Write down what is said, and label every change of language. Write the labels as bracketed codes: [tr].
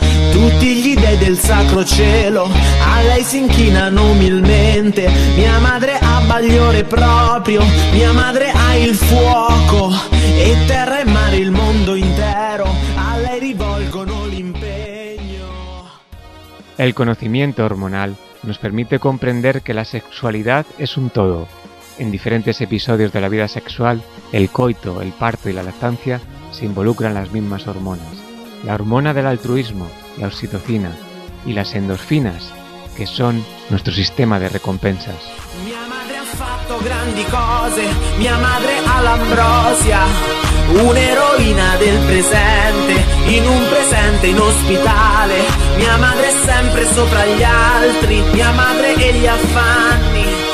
[it] Tutti gli dei del sacro cielo a lei si inchinano umilmente. Mia madre ha bagliore proprio, mia madre ha il fuoco e terra e mare il mondo intero a lei rivolgono l'impegno. [es] El conocimiento hormonal nos permite comprender que la sexualidad es un todo. En diferentes episodios de la vida sexual, el coito, el parto y la lactancia se involucran las mismas hormonas. La hormona del altruismo, la oxitocina, y las endorfinas, que son nuestro sistema de recompensas. [it] Mia madre ha fatto grandi cose, mia madre ha l'ambrosia, un'eroina del presente, in un presente inospitale. Mia madre è sempre sopra gli altri, mia madre e gli affanni.